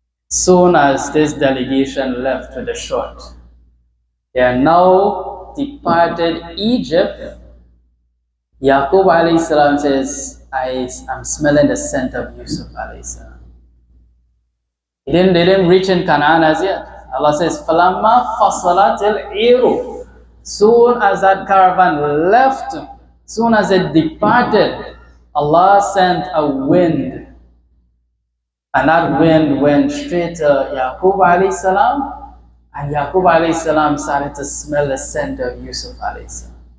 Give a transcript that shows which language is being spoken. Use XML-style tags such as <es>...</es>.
<en>Soon as this delegation left with the short, they are now departed Egypt. Yaqub alayhi salam says, I'm smelling the scent of Yusuf alayhi salam. They didn't reach in Canaan as yet. Allah says,</en> <ar>فَلَمَّا فَصَلَتِ الْعِيرُ.</ar> <en>Soon as that caravan left, soon as it departed, Allah sent a wind. And that wind went straight to Yaqub alayhi salam. And Yaqub alayhi salam started to smell the scent of Yusuf alayhi salam.</en>